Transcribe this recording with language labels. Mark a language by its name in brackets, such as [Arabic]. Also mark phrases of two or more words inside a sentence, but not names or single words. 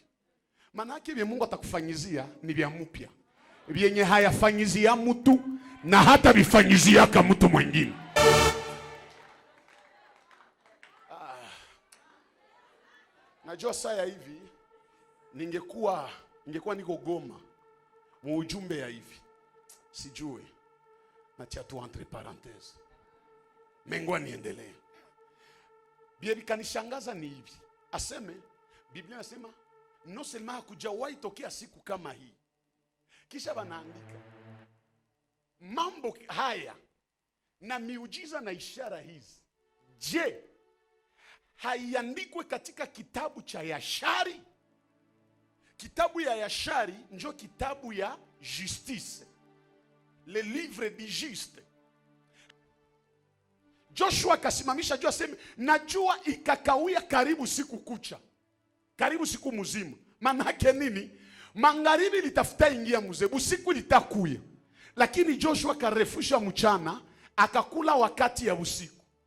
[Swahili] Maana yake vile Mungu atakufanyizia ni vya mpya, vyenye hayafanyizia mtu na hata vifanyizia kama mtu mwingine. Najua saa hivi ningekuwa niko Goma mu ujumbe ya hivi, sijue natia tu [French] entre parenthèses, [Swahili] mengwa niendelee. Biblia kanishangaza ni hivi, aseme Biblia inasema [French] no seulement [Swahili] hakujawahi tokea siku kama hii, kisha wanaandika mambo haya na miujiza na ishara hizi, je, haiandikwe katika kitabu cha Yashari? Kitabu ya Yashari njo kitabu ya justice, [French] le livre du juste. [Swahili] Joshua akasimamisha jua aseme, najua ikakawia karibu siku kucha, karibu siku mzima. Manake nini? Magharibi litafuta ingia mzee, usiku litakuya. Lakini Joshua karefusha mchana, akakula wakati ya usiku.